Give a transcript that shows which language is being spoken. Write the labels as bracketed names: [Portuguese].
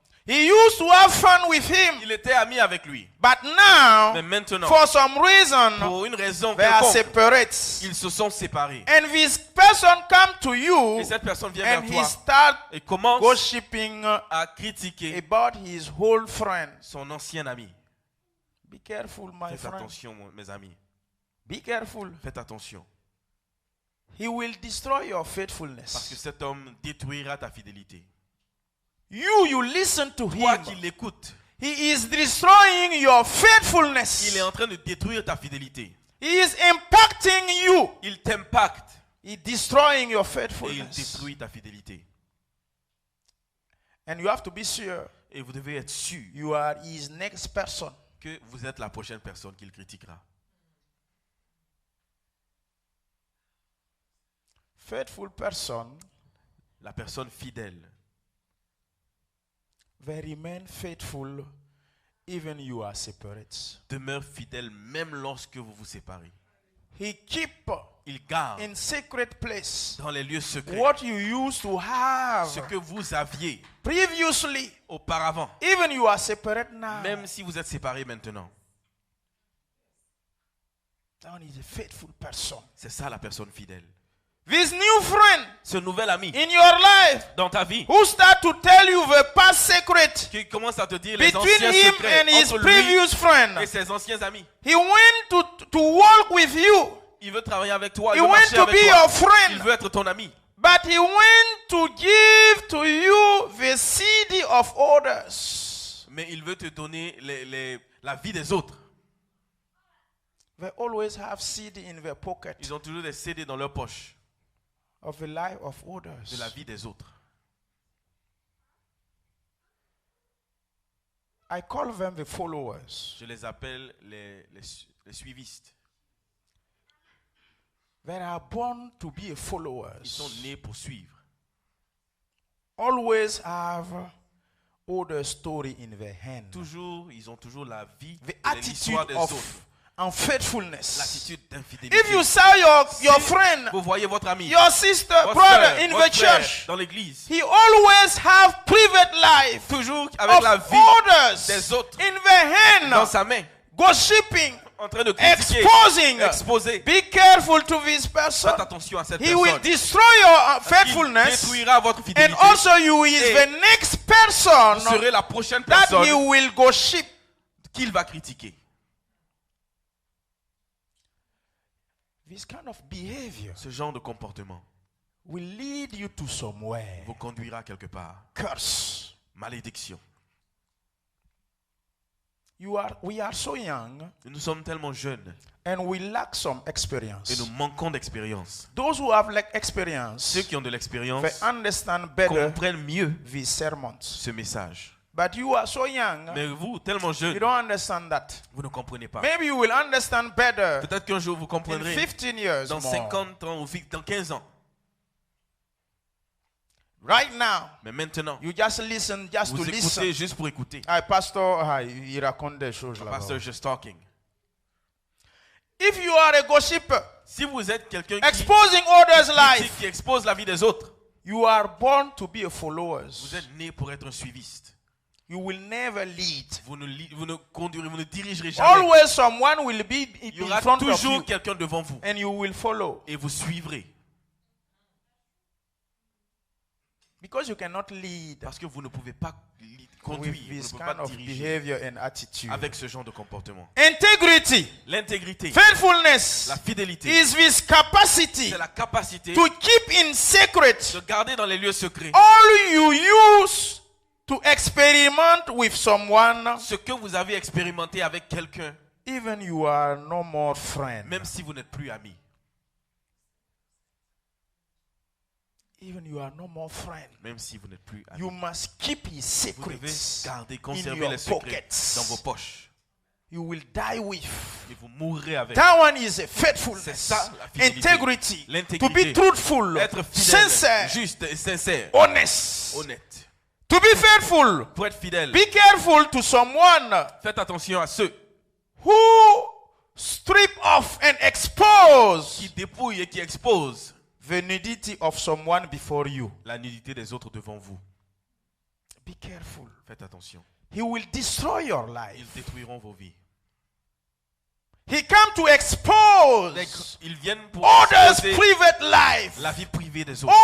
[English] he used to have fun with him, [French] il était ami avec lui. [English] but now, [French] Mais maintenant, [English] for some reason, [French] pour une raison [English] they are [French] quelconque, [English] separate. [French] ils se sont séparés. [English] And this person come to you [French] Et cette personne vient [English] and [French] vers [English] he [French] toi [English] start [French] et commence [English] gossiping [French] à critiquer [English] about his whole friend. [French] son ancien ami. [English] Be careful, my [French] Faites [English] friend. [French] attention, mes amis. [English] Be careful. [French] Faites attention. [English] He will destroy your [French] Parce que [English] faithfulness. [French] cet homme détruira ta fidélité. [English] You listen to [French] Toi [English] him. [French] qui l'écoutes, [English] He is destroying your [French] il [English] faithfulness. [French] est en train de détruire ta fidélité. [English] He is impacting you. [French] Il t'impacte [English] He destroying your [French] et il [English] faithfulness. [French] détruit ta fidélité. [English] And you have to be sure [French] Et vous devez être sûr [English] you are his next person. [French] que vous êtes la prochaine personne qu'il critiquera. [English] Faithful person, [French] La personne fidèle [English] they remain faithful even you are separate. [French] demeure fidèle même lorsque vous vous séparez. [English] He keep [French] Il garde [English] in secret place [French] dans les lieux secrets [English] what you used to have [French] ce que vous aviez [English] previously, [French] auparavant, [English] even you are separate now. [French] même si vous êtes séparés maintenant. [English] That is a faithful person. [French] C'est ça la personne fidèle. [English] This new friend [French] Ce nouvel ami [English] in your life [French] dans ta vie [English] who start to tell you the past secret [French] qui commence à te dire les [English] between [French] anciens [English] him [French] secrets [English] and his [French] entre lui [English] previous friend. [French] et ses anciens amis. [English] He went to walk with you. [French] Il veut travailler avec toi, [English] He [French] il veut [English] went [French] marcher [English] to [French] avec [English] be [French] toi. [English] your [French] Il [English] friend. [French] veut être ton ami. [English] But he went to give to you the CD of others. [French] Mais il veut te donner la vie des autres. [English] They always have CD in their pocket [French] Ils ont toujours des CD dans leur poche [English] of the life of [French] de [English] others. [French] la vie des autres. [English] I call them the followers. [French] Je les appelle les suivistes. [English] They are born to be [French] Ils [English] followers. [French] sont nés pour suivre. [English] Always have other story in their hand. [French] Toujours, ils ont toujours la vie [English] The [French] et l'histoire [English] attitude [French] des autres. [English] of unfaithfulness. [French] L'attitude d'infidélité. [English] If you saw your friend, [French] Vous voyez votre ami, [English] your sister, [French] votre [English] brother [French] frère, [English] in [French] votre [English] the [French] frère [English] church, [French] dans l'église, [English] he always have private life [French] toujours avec [English] of [French] la vie [English] others [French] des autres [English] in the [French] dans [English] hand, [French] sa main, [English] gossiping, [French] en train de critiquer, [English] exposing. [French] exposer. [English] Be careful to this person. [French] Faites attention à cette [English] He will [French] personne. [English] destroy your [French] Il [English] faithfulness, [French] détruira votre [English] and [French] fidélité. [English] also you is [French] Et [English] the next person [French] Vous serez la prochaine [English] that he [French] personne [English] will gossip. [French] qu'il va critiquer. [English] This kind of behavior [French] Ce genre de comportement [English] will lead you to somewhere. [French] vous conduira quelque part. [English] Curse. [French] Malédiction. [English] We are so young [French] Nous sommes tellement jeunes [English] and we lack some [French] et [English] experience. [French] nous manquons d'expérience. [English] Those who have like experience, [French] Ceux qui ont de l'expérience [English] they understand better [French] comprennent mieux [English] these sermons. [French] ce message. [English] But you are so young, [French] Mais vous, tellement [English] you [French] jeune, [English] don't understand that. [French] vous ne comprenez pas. [English] Maybe you will understand better [French] Peut-être qu'un jour vous [English] in [French] comprendrez [English] 15 years [French] dans [English] more. [French] 50 ans ou dans 15 ans. [English] Right now, [French] Mais maintenant, [English] you just listen, just to [French] vous [English] listen. [French] écoutez juste pour écouter. Ah, pasteur, il raconte des choses là-bas. [English] Pastor just talking. If you are a gossiper, [French] Si vous êtes quelqu'un [English] exposing others' life, [French] qui expose la vie des autres, [English] you are born to be a follower. [French] vous êtes né pour être un suiviste. [English] You will never lead. [French] Vous ne conduirez, vous ne dirigerez jamais. [English] Always someone will be [French] Il y [English] in [French] aura [English] front of [French] toujours [English] you [French] quelqu'un devant vous [English] and you will follow. [French] et vous suivrez. [English] Because you cannot lead [French] Parce que vous ne pouvez pas conduire, [English] with [French] vous ne [English] this [French] pouvez [English] kind [French] pas [English] of [French] diriger [English] behavior and attitude. [French] avec ce genre de comportement. [English] Integrity, [French] L'intégrité, [English] faithfulness [French] la fidélité, [English] is this capacity [French] c'est la capacité [English] to keep in secret [French] de garder dans les lieux secrets [English] all you use to experiment with someone, [French] ce que vous avez expérimenté avec quelqu'un, [English] even you are no more friend. [French] même si vous n'êtes plus amis. [English] Even you are no more friend. [French] Même si vous n'êtes plus amis. [English] You must keep his [French] Vous devez [English] secrets [French] garder, [English] in [French] conserver [English] your [French] les secrets [English] pockets. [French] dans vos poches. [English] You will die with. [French] Et vous mourrez avec. [English] That one is a [French] C'est [English] faithfulness, [French] ça, la fidélité. [English] integrity, to [French] L'intégrité. [English] be truthful, [French] Être fidèle, [English] sincere, [French] juste et sincère, [English] honest. [French] honnête. [English] To be faithful, [French] Pour être fidèle, [English] be careful to someone [French] faites attention à ceux [English] who strip off and expose [French] qui dépouillent et qui exposent [English] the nudity of someone before you. [French] la nudité des autres devant vous. [English] Be careful. [French] Faites attention. [English] He will destroy your [French] Ils [English] life. [French] détruiront vos vies. [English] He come to expose [French] Ils viennent pour [English] others' [French] exposer [English] private life, [French] la vie privée des autres.